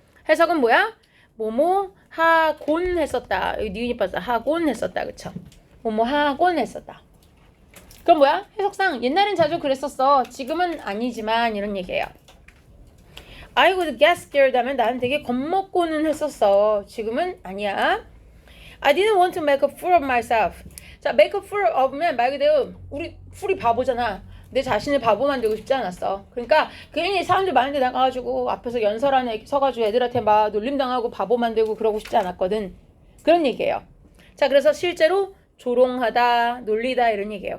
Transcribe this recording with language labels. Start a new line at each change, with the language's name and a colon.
Korean: 해석은 뭐야? 뭐뭐 하곤 했었다. 여기 니은이 빠져. 하곤 했었다. 그쵸? 뭐뭐 하곤 했었다. 그럼 뭐야? 해석상 옛날엔 자주 그랬었어. 지금은 아니지만 이런 얘기예요.
English: I would get scared
Korean: 하면 나는 되게 겁먹고는 했었어. 지금은 아니야.
English: I didn't want to make a fool of myself.
Korean: 자, make a fool of면 말 그대로 우리 풀이 바보잖아. 내 자신을 바보 만들고 싶지 않았어. 그러니까 괜히 사람들 많은데 나가가지고 앞에서 연설 안에 서가지고 애들한테 막 놀림당하고 바보 만들고 그러고 싶지 않았거든. 그런 얘기예요. 자, 그래서 실제로 조롱하다, 놀리다 이런 얘기예요.